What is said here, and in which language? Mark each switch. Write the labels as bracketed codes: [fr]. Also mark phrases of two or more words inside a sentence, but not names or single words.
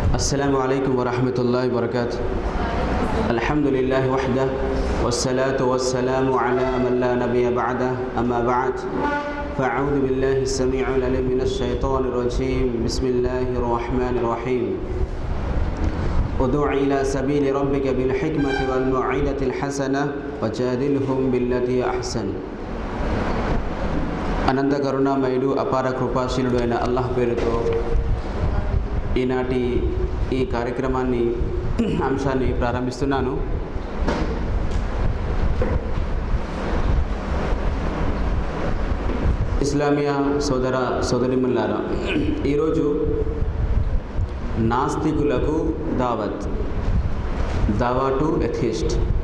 [ar] السلام عليكم ورحمة الله وبركاته. الحمد لله وحده والصلاة والسلام على من لا نبي بعده. أما بعد فأعوذ بالله السميع العليم من الشيطان الرجيم. بسم الله الرحمن الرحيم. ادع إلى سبيل ربك بالحكمة والموعظة الحسنة وجادلهم بالتي أحسن. [te] అనంత కరుణామయుడు అపార కృపాశీలుడు అయిన అల్లాహ్ పేరుతో ఈనాటి ఈ కార్యక్రమాన్ని అంశాన్ని ప్రారంభిస్తున్నాను. ఇస్లామియా సోదర సోదరిమణులారా, ఈరోజు నాస్తికులకు [en] Dawah to atheist.